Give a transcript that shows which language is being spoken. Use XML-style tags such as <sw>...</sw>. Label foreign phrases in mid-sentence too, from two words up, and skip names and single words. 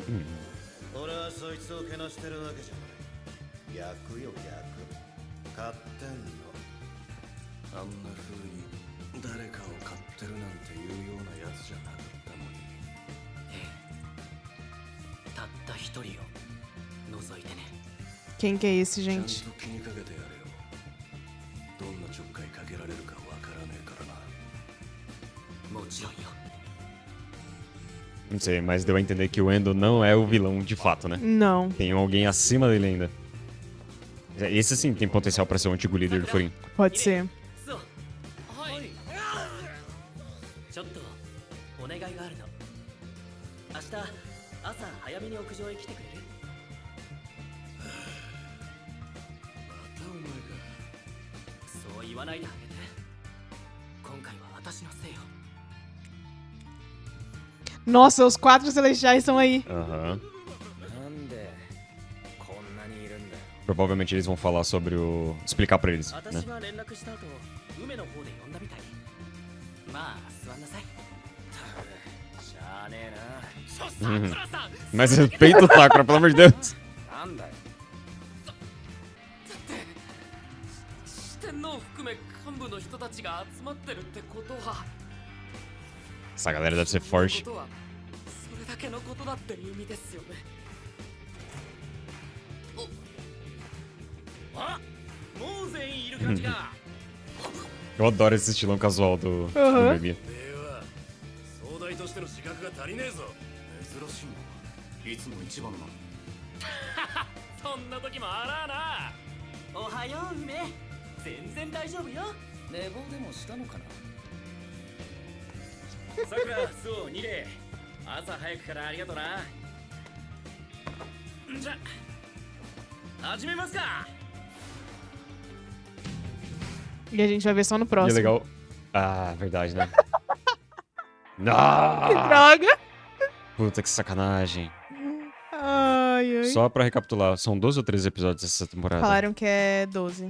<ja>俺はそいつをけなしてるわけじゃない。逆よ逆。買ってんの。あんな風に誰かを買ってるなんていうようなやつじゃなかったのに。ええ、たった一人を除いてね。</ja> <pt>Quem que é esse,</pt> <ja>ちゃん</ja> <pt>gente?</pt> <ja>と気にかけてやれよ。どんなちょっかいかけられるかわからねえからな。もちろんよ。</ja> <pt>Não sei, mas deu a entender que o Endo não é o vilão de fato, né? Não. Tem alguém acima dele ainda. Esse sim tem potencial pra ser o antigo líder do Furin. Pode ser.</pt> <ja>そう。はい。ちょっとお願いがあるの。明日朝早めに屋上へ来てくれる？またお前か。そう言わないであげて。今回は私のせいよ。</ja> <pt>Nossa, os 4 celestiais estão aí. Aham.</pt> <ja>なんでこんなにいるんだよ。</ja> <pt>Provavelmente eles vão falar sobre o. Explicar pra eles, né?</pt> <ja>私が連絡した後、梅の方で呼んだみたい。まあ座んなさい。しゃあねえな。 Uhum.</ja> <pt>Mas respeita o Sakura, pelo amor de Deus.</pt> <ja>なんだよ。四天王含め幹部の人たちが集まってるってことは</ja> <pt>Essa galera deve ser forte.</pt> <ja>ことはそれだけのことだって意味ですよね。あ、もう全員いる感じか。</ja> <pt>Eu adoro esse estilão casual do Aham. Memi.</pt> <ja>では総大としての資格が足りねえぞ。珍しいな。いつも一番な。そんな時もあらあな。おはよう梅。全然大丈夫よ。寝坊でもしたのかな。さくら、そう、ニレ。朝早くからありがとな。じゃ、始めますか。</ja> <pt>E a gente vai ver só no E é próximo. legal. Ah, verdade, né? Que Ah! droga! Puta que sacanagem. Ai, ai. Só pra recapitular, são 12 ou 13 episódios essa temporada? Falaram que é 12.</pt>